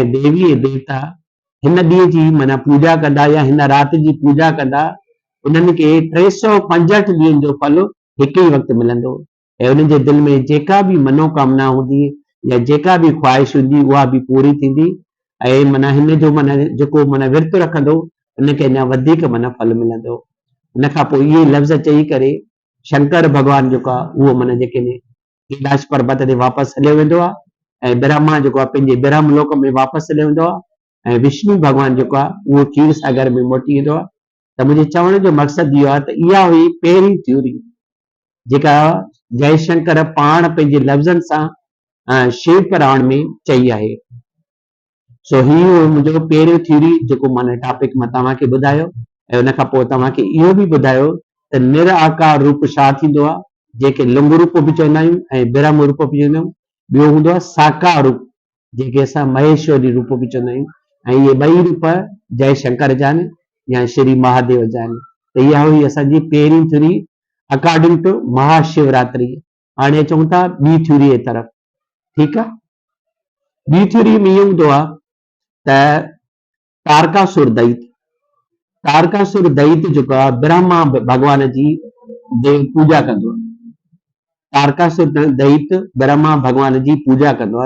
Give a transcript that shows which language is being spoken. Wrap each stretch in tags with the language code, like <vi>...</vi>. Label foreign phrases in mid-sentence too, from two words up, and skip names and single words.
<sd>देवी ऐं देवता हिन ॾींहं जी माना पूॼा कंदा या हिन राति जी पूॼा कंदा, उन्हनि खे 365 ॾींहंनि जो फल हिकु ई वक़्तु मिलंदो ऐं उन्हनि जे दिलि में जेका बि मनोकामना हूंदी या जेका बि ख़्वाहिश हूंदी उहा बि पूरी थींदी ऐं माना हिन जो माना जेको माना विर्त रखंदो उनखे अञा वधीक माना फल मिलंदो। उन खां पोइ इहे लफ़्ज़ चई करे शंकर भॻवानु जेको आहे उहो माना जेके कैलाश पर्वत ते वापसि हलियो वेंदो आहे ऐं ब्रह्मा जेको आहे पंहिंजे ब्रह्म लोक में वापसि हलियो वेंदो आहे ऐं विष्णु भॻवानु जेको आहे उहो क्षीर सागर में मोटी वेंदो आहे। त मुंहिंजे चवण जो मक़सदु इहो आहे त इहा हुई पहिरीं थ्योरी जेका जयशंकर पाण पंहिंजे लफ़्ज़नि सां शिव पुराण में चई आहे। सो ही मुंहिंजो पहिरियों थ्योरी जेको माना टॉपिक मां तव्हांखे ॿुधायो ऐं उन खां पोइ तव्हांखे इहो बि ॿुधायो त निराकार रूप छा थींदो आहे, जेके लिंग रूप बि चवंदा आहियूं ऐं ब्रह्म रूप बि चवंदा आहियूं। ॿियो हूंदो आहे साकार रूप जेके असां महेश्वरी रूप बि चवंदा आहियूं ऐं इहे ॿई रूप जय शंकर जा आहिनि या श्री महादेव जा आहिनि। त इहा हुई असांजी पहिरीं थ्योरी</sd> <en>according to</en> <sd>महाशिवरात्रि। हाणे अचूं था ॿी थ्योरी जे तरफ़। ठीकु आहे, ॿी थ्योरी में इहो हूंदो आहे त तारकासुर दैत्य जेको आहे ब्रह्मा भॻवान जी पूॼा कंदो आहे। तारकासुर दैत्य ब्रह्मा भॻवान जी पूॼा कंदो आहे।</sd>